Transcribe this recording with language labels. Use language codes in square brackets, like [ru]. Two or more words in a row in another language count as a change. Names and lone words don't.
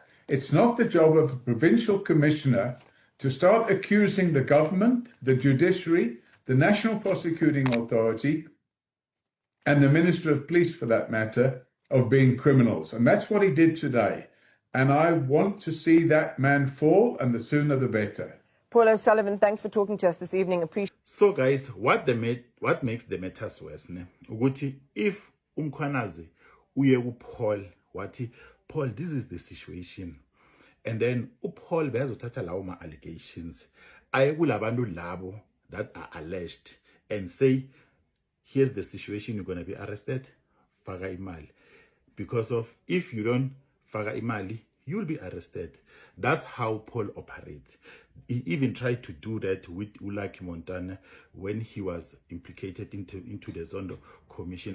[en] It's not the job of a provincial commissioner to start accusing the government, the judiciary, the National Prosecuting Authority, and the Minister of Police, for that matter, of being criminals. And that's what he did today. And I want to see that man fall, and the sooner the better. Paul O'Sullivan, thanks for talking to us this evening. So guys, what makes the matters worse, if Mkhwanazi [zu] uye uPaul wathi, [en] Paul, this is the situation, and then [zu] uPaul bezothatha lawo ma [en] allegations [zu] ayekulabantu labo [en] that are alleged and say, here's the situation, you're going to be arrested, [zu] faka imali. [en] Because of, if you don't [zu] faka imali, [en] you will be arrested. That's how Paul operates. He even tried to do that with Lucky Montana when he was implicated into the Zondo Commission.